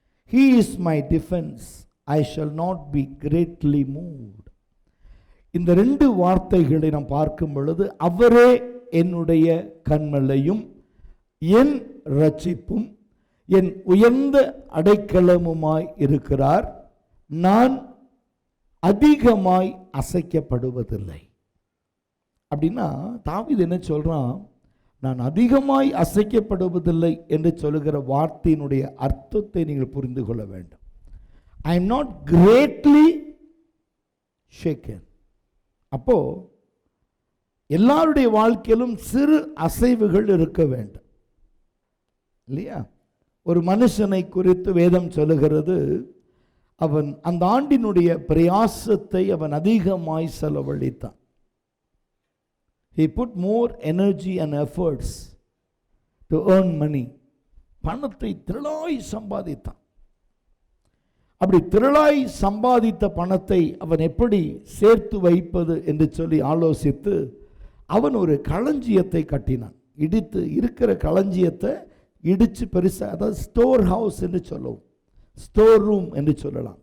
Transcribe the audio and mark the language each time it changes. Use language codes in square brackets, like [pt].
[en] He is my defense. I shall not be greatly moved. [ta] இந்த 2 வார்த்தைகளை நாம் பார்க்கும் பொழுது அவரே என்னுடைய கன்மலையும் என் இரட்சிப்பும் என் உயர்ந்த அடைக்கலமுமாய் இருக்கிறார். நான் அதிகமாய் அசைக்கப்படுவதில்லை. அப்படின்னா தாவீது என்ன சொல்றான்? நான் அதிகமாய் அசைக்கப்படுவதில்லை என்று சொல்லுகிற வார்த்தையினுடைய அர்த்தத்தை நீங்கள் புரிந்து கொள்ள வேண்டும். [en] I am not greatly shaken. [ta] அப்போ எல்லாருடைய வாழ்க்கையிலும் சிறு அசைவுகள் இருக்க வேண்டும் இல்லையா? ஒரு மனுஷனை குறித்து வேதம் சொல்லுகிறது, அவன் அந்த ஆண்டினுடைய பிரயாசத்தை அவன் அதிகமாய் செலவழித்தான். [en] He put more energy and efforts to earn money. [ta] பணத்தை திரளாய் சம்பாதித்தான். அப்படி திரளாய் சம்பாதித்த பணத்தை அவன் எப்படி சேர்த்து வைப்பது என்று சொல்லி ஆலோசித்து அவன் ஒரு களஞ்சியத்தை கட்டினான். இடித்து இருக்கிற களஞ்சியத்தை இடித்து பெருசாக, அதாவது ஸ்டோர் ஹவுஸ் என்று சொல்லவும், ஸ்டோர் ரூம் என்று சொல்லலாம்.